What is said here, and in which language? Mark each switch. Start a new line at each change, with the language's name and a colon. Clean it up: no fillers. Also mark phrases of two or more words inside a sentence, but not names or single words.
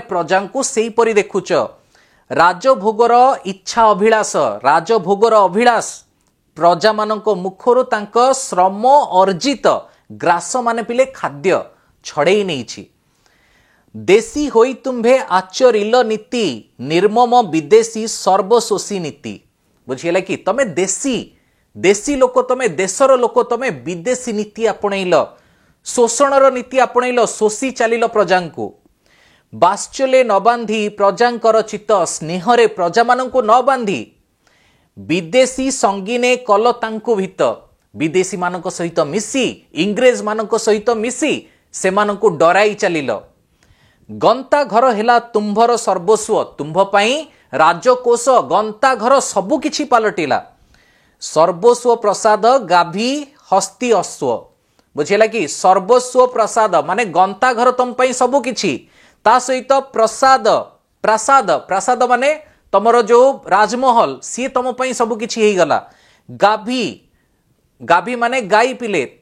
Odia: ପ୍ରଜା କୁ ସେହି ପରି ଦେଖୁଛ ରାଜଭୋଗର ଇଚ୍ଛା ଅଭିଳାଷ ରାଜଭୋଗର ଅଭିଳାଷ ପ୍ରଜା ମାନଙ୍କ ମୁଖରୁ ତାଙ୍କ ଶ୍ରମ ଅର୍ଜିତ ଗ୍ରାସ ମାନେ ପିଲେ ଖାଦ୍ୟ ଛଡ଼େଇ ନେଇଛି ଦେଶୀ ହୋଇ ତୁମ୍ଭେ ଆଚରିଲ ନୀତି ନିର୍ମମ ବିଦେଶୀ ସର୍ବଶୋଷୀ ନୀତି ବୁଝିଲା କି ତମେ ଦେଶୀ ଲୋକ ତମେ ଦେଶର ଲୋକ ତମେ ବିଦେଶୀ ନୀତି ଆପଣେଇଲ ଶୋଷଣର ନୀତି ଆପଣେଇଲ ଶୋଷି ଚାଲିଲ ପ୍ରଜା କୁ ବାଶ୍ଚଲେ ନ ବାନ୍ଧି ପ୍ରଜାଙ୍କର ଚିତ୍ତ ସ୍ନେହରେ ପ୍ରଜା ମାନଙ୍କୁ ନ ବାନ୍ଧି ବିଦେଶୀ ସଙ୍ଗିନେ କଲ ତାଙ୍କୁ ଭୀତ ବିଦେଶୀ ମାନଙ୍କ ସହିତ ମିଶି ଇଂରେଜ ମାନଙ୍କ ସହିତ ମିଶି ସେ ମାନଙ୍କୁ ଡରାଇ ଚାଲିଲ ଗଣ୍ଠି ଘର ହେଲା ତୁମ୍ଭର ସର୍ବସ୍ୱ ତୁମ୍ଭ ପାଇଁ ରାଜକୋଷ ଗଣ୍ଠି ଘର ସବୁ କିଛି ପାଲଟିଲା ସର୍ବସ୍ୱ ପ୍ରାସାଦ ଗାଭୀ ହସ୍ତୀ ଅଶ୍ୱ ବୁଝିଲା କି ସର୍ବସ୍ୱ ପ୍ରାସାଦ ମାନେ ଗଣ୍ଠି ଘର ତୁମ ପାଇଁ ସବୁ କିଛି ତା ସହିତ ପ୍ରାସାଦ ପ୍ରାସାଦ ପ୍ରାସାଦ ମାନେ ତମର ଯୋ ରାଜମହଲ ସି ତୁମ ପାଇଁ ସବୁ କିଛି ହେଇ ଗଲା ଗାଭୀ ଗାଭୀ ମାନେ ଗାଈ ପିଲେ